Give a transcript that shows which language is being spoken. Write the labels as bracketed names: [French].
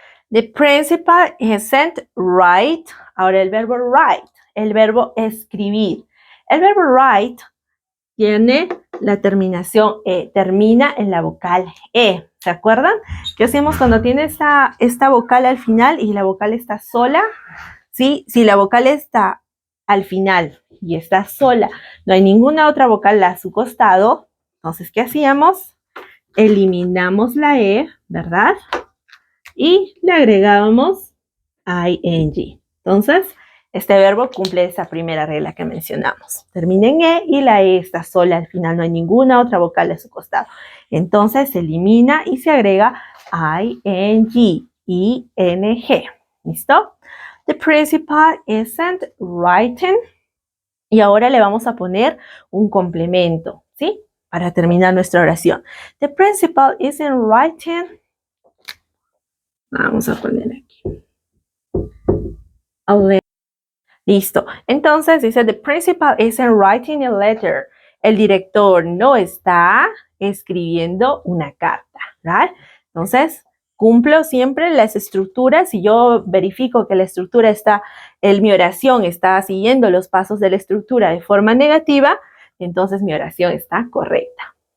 [English] The principal isn't write. [Spanish] Ahora el verbo write, el verbo escribir. El verbo write tiene la terminación E, termina en la vocal E. ¿Se acuerdan? ¿Qué hacemos cuando tiene esta vocal al final y la vocal está sola? ¿Sí? Si la vocal está al final y está sola, no hay ninguna otra vocal a su costado, entonces, ¿qué hacíamos? Eliminamos la E, ¿verdad? Y le agregábamos ing. Entonces, este verbo cumple esa primera regla que mencionamos. Termina en E y la E está sola. Al final no hay ninguna otra vocal a su costado. Entonces, se elimina y se agrega ing, ing. ¿Listo? [English] The principal isn't writing. [Spanish] Y ahora le vamos a poner un complemento, ¿sí? Para terminar nuestra oración. [English] The principal isn't writing. [Spanish] Vamos a poner aquí. [English] A letter. [Spanish] Listo. Entonces dice, [English] the principal isn't writing a letter. [Spanish] El director no está escribiendo una carta, ¿right? Entonces, cumplo siempre las estructuras. Si yo verifico que la estructura está, mi oración está siguiendo los pasos de la estructura de forma negativa, entonces mi oración está correcta.